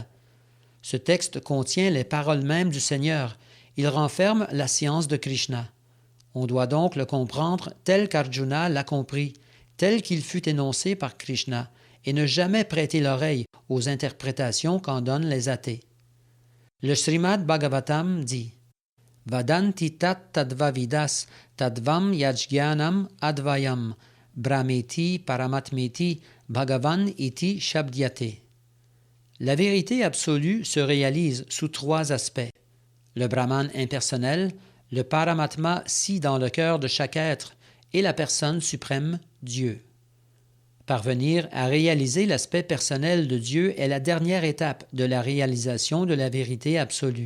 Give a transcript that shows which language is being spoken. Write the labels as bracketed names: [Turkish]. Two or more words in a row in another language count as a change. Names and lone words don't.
[French] Ce texte contient les paroles mêmes du Seigneur. Il renferme la science de Krishna. On doit donc le comprendre tel qu'Arjuna l'a compris, tel qu'il fut énoncé par Krishna, et ne jamais prêter l'oreille aux interprétations qu'en donnent les athées. Le Srimad Bhagavatam dit « [Sanskrit] Vadanti tat tadvavidas tadvam yajgyanam advayam brahmeti paramatmeti bhagavan iti shabdyate [French] » La vérité absolue se réalise sous 3 aspects. Le Brahman impersonnel, le Paramatma si dans le cœur de chaque être et la personne suprême, Dieu. Parvenir à réaliser l'aspect personnel de Dieu est la dernière étape de la réalisation de la vérité absolue.